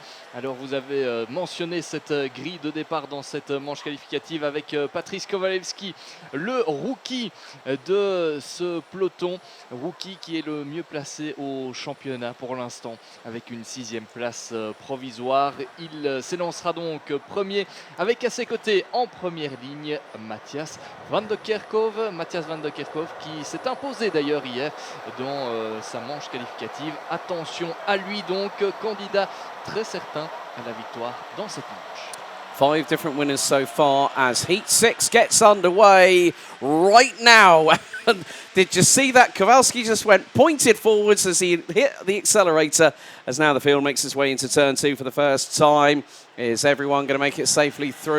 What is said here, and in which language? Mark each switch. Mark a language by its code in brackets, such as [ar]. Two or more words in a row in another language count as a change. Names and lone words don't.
[fr] Alors vous avez mentionné cette grille de départ dans cette manche qualificative avec Patrice Kowalski, le rookie de ce peloton. Rookie qui est le mieux placé au championnat pour l'instant avec une 6e place provisoire. Il s'élancera donc premier avec à ses côtés en première ligne Matthias van der Kerkhoff. Matthias van der Kerkhoff qui s'est imposé d'ailleurs hier dans sa manche qualificative. Attention à lui donc, candidat très certain à la victoire dans cette manche. [en] 5 different winners so far as Heat 6 gets underway right now. Did you see that? Kowalski just pointed forwards as he hit the accelerator, as now the field makes its way into turn 2 for the first time. Is everyone going to make it safely through?